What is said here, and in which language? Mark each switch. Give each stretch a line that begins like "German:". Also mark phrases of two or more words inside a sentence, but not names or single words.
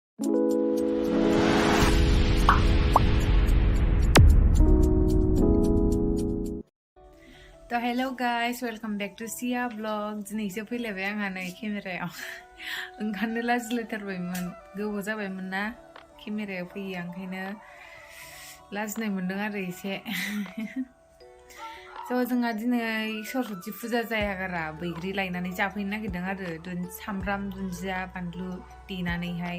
English: So hello guys, welcome back to Sia Vlog.
Bodo: Dinayसो फैलायबाय आंहा नै केमेरायाव ओंखारनो लाजिलायथारबायमोन गोबाव जाबायमोन ना केमेरायाव फैयो ओंखायनो लाजिनाय मोनदों आरो एसे जोंहा दिनै सरस्वती फुजा जायागारा बैग्रि लायनानै जाफैनो नागिरदों आरो सामब्राम दुन्दिया बानलु देनानैहाय